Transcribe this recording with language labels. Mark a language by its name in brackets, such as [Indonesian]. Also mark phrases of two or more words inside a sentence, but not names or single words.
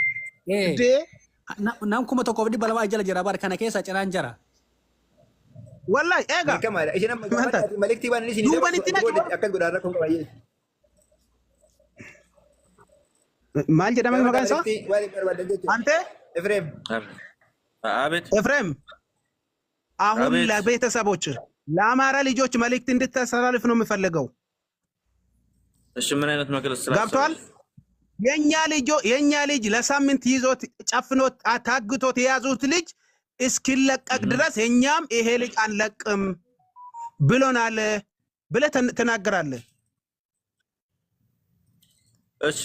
[Oromo] Nam kuma tokkoof 200 jala jira bar kana keessa ciraan jira. Wallahi eega. Maliktii waan isin akkas godhaan rakkoon qabayyee. Maal jedhama maqaan isaa? [Amharic] Ante? Efreem. አቤት ኤፍሬም አሁን ለቤተሰቦች ለአማራ ልጆች መልእክት እንድታስተላልፍ ነው የምፈልገው። እሺ ምን አይነት መግለጽ ስላለ ገብቷል? የኛ ልጅ ለሳምንት ይዞት ጨፍኖት ታግቶት የያዙት ልጅ እስኪለቀቅ ድረስ እኛም ይሄ ልጅ አንለቅም ብሎናል ብለህ ተናገራለህ። እሺ